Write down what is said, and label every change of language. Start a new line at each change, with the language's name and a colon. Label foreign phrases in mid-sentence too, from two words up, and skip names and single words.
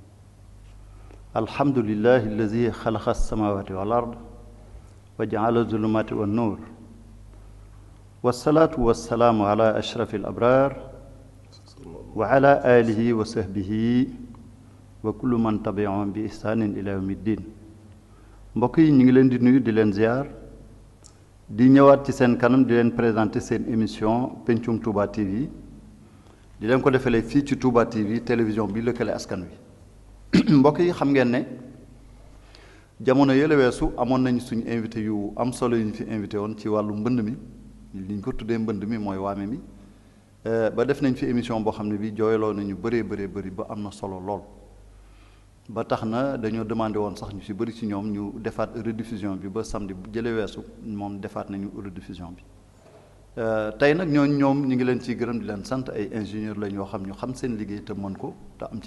Arabic: الحمد لله الذي خلق السماوات والأرض وجعل الظلمات والنور والصلاة والسلام على أشرف الأبرار وعلى آله وصحبه وكل من تبعهم بإحسان إلى يوم الدين.
Wolof: mbokk yi ñu ngi leen di nuyu di leen ziar di ñëwaat ci seen kanam di leen présenter seen émission Pencum Touba TV di leen ko defalee fii ci Touba TV télévision bi lëkkale askan wi. mbokk yi xam ngeen ne jamono yële weesu amoon nañ suñu invité yu am solo yu ñu fi invité woon ci wàllu mbënd mi li ñu ko tuddee mbënd mi mooy waame mi ba def nañ fi émission boo xam ne bi jooyloo nañu bëree bëri ba am na solo lool ba tax na dañoo demandé woon sax ñu ci bëri ci ñoom ñu defaat rediffusion bi ba samedi bu jëlee weesu moom defaat nañu rediffusion bi tey nag ñooñu ñoom ñu ngi leen ciy gërëm di leen sant ay ingénieur la ñoo xam ñu xam seen liggéey te mën ko te am ci